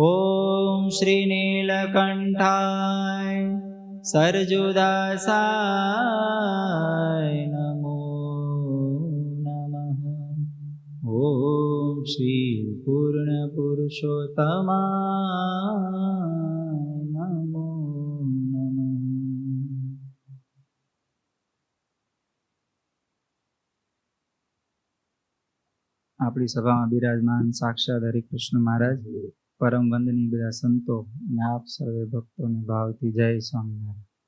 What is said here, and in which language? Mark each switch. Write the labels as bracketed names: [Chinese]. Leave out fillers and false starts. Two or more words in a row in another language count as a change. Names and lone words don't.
[Sanskrit] ॐ श्री नीलकण्ठाय सरजुदासाय नमो नमः। ॐ श्री पूर्णपुरुषोत्तमाय नमो नमः। [Gujarati] આપણી સભામાં બિરાજમાન સાક્ષાત હરિકૃષ્ણ મહારાજ, પરમ વંદનીય બધા સંતો અને આપ સર્વે ભક્તોને ભાવથી જય સ્વામિનારાયણ.